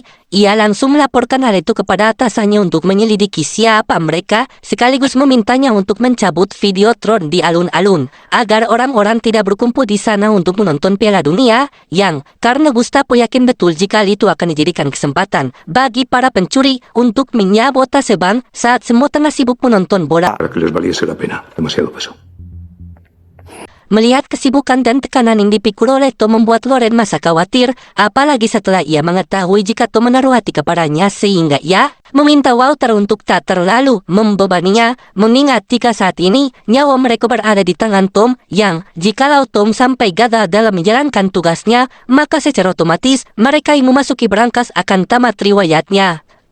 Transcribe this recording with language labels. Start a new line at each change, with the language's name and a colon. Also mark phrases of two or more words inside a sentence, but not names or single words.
Indonesian: Ia langsung melaporkan hal itu kepada atasannya untuk menyelidiki siapa mereka, sekaligus memintanya untuk mencabut videotron di alun-alun agar orang-orang tidak berkumpul di sana untuk menonton Piala Dunia, yang karena Gustavo yakin betul jika itu akan dijadikan kesempatan bagi para pencuri untuk menyabotase bank saat semua tengah sibuk menonton bola.
Spanish: Para que les valiese la pena. Demasiado peso.
Indonesian: Melihat kesibukan dan tekanan yang dipikul oleh Tom membuat Loren masa khawatir, apalagi setelah ia mengetahui jika Tom menaruh hati kepadanya, sehingga ia meminta Walter untuk tak terlalu membebaninya, mengingat jika saat ini nyawa mereka berada di tangan Tom, yang jikalau Tom sampai gagal dalam menjalankan tugasnya, maka secara otomatis mereka yang memasuki berangkas akan tamat riwayatnya.